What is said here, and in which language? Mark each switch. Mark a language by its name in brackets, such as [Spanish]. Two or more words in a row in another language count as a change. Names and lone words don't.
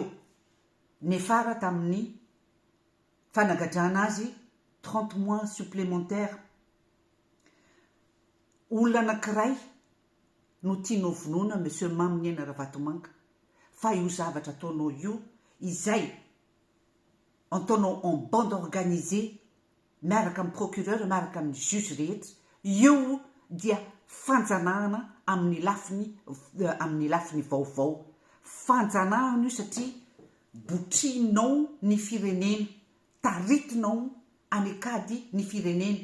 [Malagasy] Nefara tamin'ny fanagadrana azy 30 [French] mois supplémentaire. [Malagasy] Olona anankiray no tianao vonoina monsieur Maminiena Ravatomanga fa io zavatra ataonao io izay ataonao [French] en bande organisée [Malagasy] miaraka amin'ny procureur miaraka amin'ny juge rehetra, io dia fanjanahana amin'ny lafiny vaovao. Fanjanahana io satria botrinao ny firenena, taritinao anekady ny firenena.